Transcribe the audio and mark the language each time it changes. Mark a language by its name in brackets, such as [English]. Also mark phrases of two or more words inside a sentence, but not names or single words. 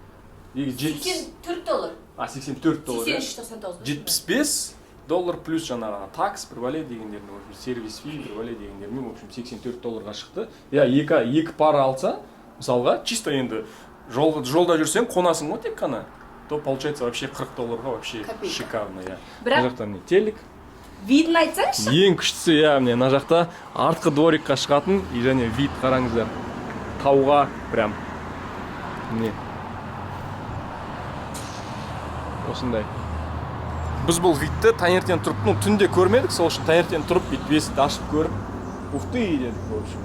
[Kazakh] $84. $84. 83.99. $75 плюс жаңағы такс, бір бәле дегендерін, сервис фи, бір бәле дегендерін, [Russian] в общем, [Kazakh] $84 шықты. Иә, 2 пара алса, мысалға, чисто енді жолда жүрсең, қонасың ғой тек қана, [Russian] то получается вообще $40 вообще шикарно, [Kazakh] иә. Мына жақта міне телек. Видін айтсаңшы? Ең күштісі, иә, міне мына жақта артқы дворикқа шығатын, және вид қараңыздар. Тауға прям. Міне. Осындай. Біз бұл видті таңертең тұрып, түнде көрмедік, сол үшін таңертең тұрып, бүйтіп есікті ашып көріп, уфты дедік, [Russian] в общем.